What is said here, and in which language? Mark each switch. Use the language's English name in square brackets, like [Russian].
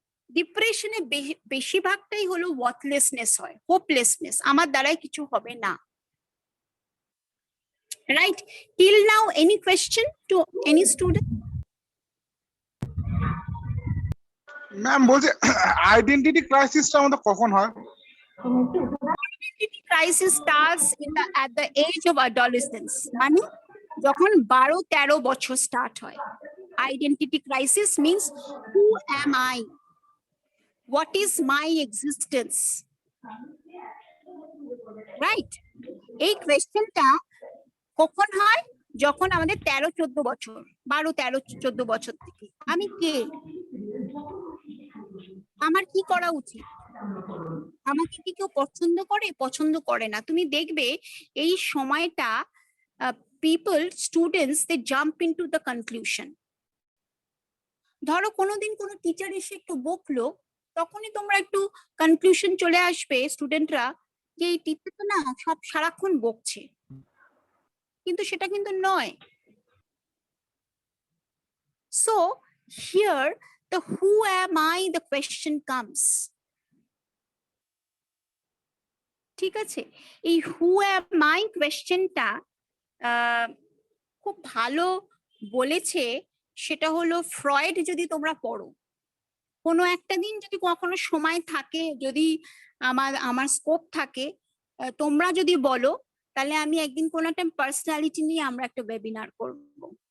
[Bangla] ডিপ্রেশনে বেশিরভাগটাই হলো ওয়ার্থলেসনেস হয়, হোপলেসনেস, আমার দ্বারাই কিছু হবে না। [English] Right, till now any question to any student? [Bangla] Ma'am বলছে আইডেন্টিটি ক্রাইসিসটা আমাদের কখন হয়? [English] Identity crisis starts at the age of adolescence, [Bangla] মানে যখন 12-13 বছর স্টার্ট হয়। [English] Identity crisis means who am I, what is my existence, right? [Bangla] এই কোয়েশ্চেনটা কখন হয়? যখন আমাদের 13-14 বছর, 12-13-14 বছর থেকে আমি কে, আমার কি করা উচিত? আমাকে কি কেউ পছন্দ করে না? তুমি দেখবে এই সময়টা [English] Students they jump into the conclusion. [Bangla] ধরো কোনোদিন কোনো টিচার এসে একটু বকলো, তখনই তোমরা একটু কনক্লুশন চলে আসবে স্টুডেন্টরা যে এই টিচার তো না সব সারাক্ষণ বকছে, কিন্তু সেটা কিন্তু নয়। [English] So here the who am I the question comes. [Bangla] ঠিক আছে, এই [English] who am I [Bangla] কোয়েশ্চেনটা খুব ভালো বলেছে, সেটা হলো ফ্রয়েড। যদি তোমরা পড়ো, কোনো একটা দিন যদি কখনো সময় থাকে, যদি আমার স্কোপ থাকে, তোমরা যদি বলো, তাহলে আমি একদিন কোনো একটা পার্সোনালিটি নিয়ে আমরা একটা ওয়েবিনার করবো।